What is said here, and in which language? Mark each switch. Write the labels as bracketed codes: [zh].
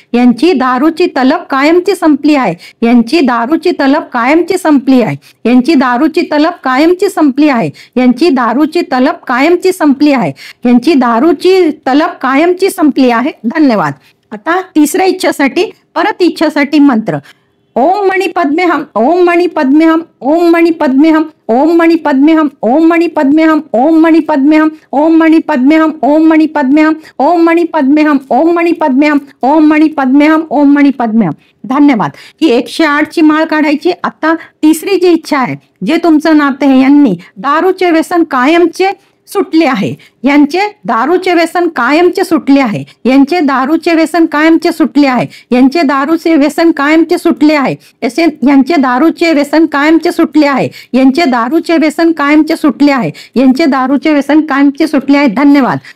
[mr] यांची दारूची तलब कायमची संपली आहे. यांची दारूची तलब कायमची संपली आहे. यांची दारूची तलब कायमची संपली आहे. यांची दारूची तलब कायमची संपली आहे. यांची दारूची तलब कायमची संपली आहे. धन्यवाद. आता तिसऱ्या इच्छासाठी परत इच्छासाठी मंत्र [sa] ओम मणि पद्मे हम, ओम मणि पद्मे हम, ओम मणि पद्मे हम, ओम मणि पद्मे हम, ओम मणि पद्मे हम, ओम मणि पद्मे हम, ओम मणि पद्मे हम, ओम मणि पद्मे हम, ओम मणि पद्मे हम, ओम मणि पद्मे हम, ओम मणि पद्मे हम, ओम मणि पद्मे हम. [mr] धन्यवाद. ही 108 ची माळ काढायची. आता तिसरी जी इच्छा आहे, जे तुमचं नातं आहे, यांनी दारूचे व्यसन कायमचे सुटले आहे, यांचे दारूचे व्यसन कायमचे सुटले आहे, यांचे दारूचे व्यसन कायमचे सुटले आहे, यांचे दारूचे व्यसन कायमचे सुटले आहे, यांचे दारूचे व्यसन कायमचे सुटले आहे, यांचे दारूचे व्यसन कायमचे सुटले आहे, यांचे दारूचे व्यसन कायमचे सुटले आहे. धन्यवाद.